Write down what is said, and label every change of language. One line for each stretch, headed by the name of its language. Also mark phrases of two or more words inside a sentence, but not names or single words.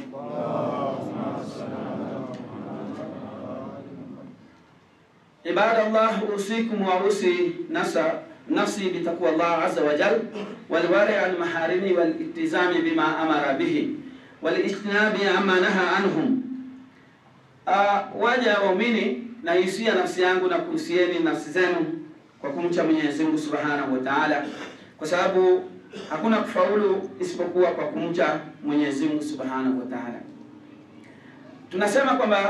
Arabic: عباد الله، أوصيكم وأوصي نفسي بتقوى الله عز وجل والورع عن المحارم والالتزام بما أمر به والاجتناب عما نهى عنهم.
Swahili: Waja waumini, na hisia nafsi yangu na kuhusieni nafsi zenu kwa kumcha Mwenyezi Mungu
Arabic: سبحانه وتعالى,
Swahili: kwa sababu hakuna kufaulu isipokuwa kwa kumcha Mwenyezi Mungu
Arabic: سبحانه وتعالى.